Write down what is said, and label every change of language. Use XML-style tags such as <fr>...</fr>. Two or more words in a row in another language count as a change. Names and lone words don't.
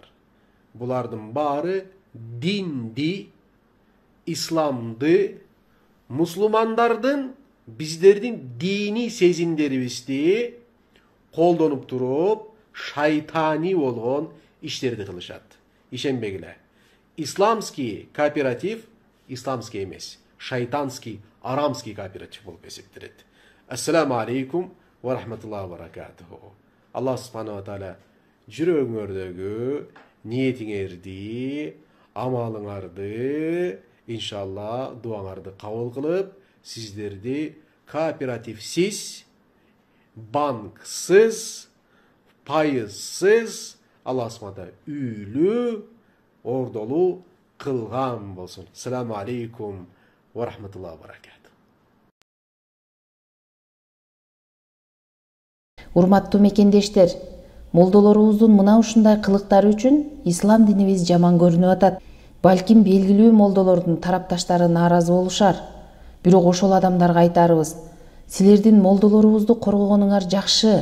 <ky>Булардын баары динди, исламды, мусулмандардын, биздердин дини сезимдерибизди колдонуп туруп, шайтани болгон иштерди кылышат. Ишенбегиле.</ky> <ru>Исламский кооператив,</ru> <ky>исламский эмес, шайтанский, арамский кооператив болуп эсептелет.</ky> <ar>السلام عليكم ورحمة الله وبركاته. الله سبحانه وتعالى</ar> <ky>жүрөгүңөрдөгү ниетиңерди, амалыңарды, иншалла дуаңарды кабыл кылып, сиздерди кооперативсиз, банксыз, пайызсыз,</ky> <ar>الله سبحانه وتعالى</ar> <ky>үйлүү, ордолуу кылган болсун.</ky> <ar>السلام عليكم ورحمة الله وبركاته.</ar> <ky>Урматтуу мекендештер, молдолорубуздун мына ушундай кылыктары үчүн ислам динибиз жаман көрүнүп атат. Балким белгилүү молдолордун тарапташтары нааразы болушар. Бирок ошол адамдарга айтарыбыз, силердин молдолорубузду коргогонуңар жакшы.</ky>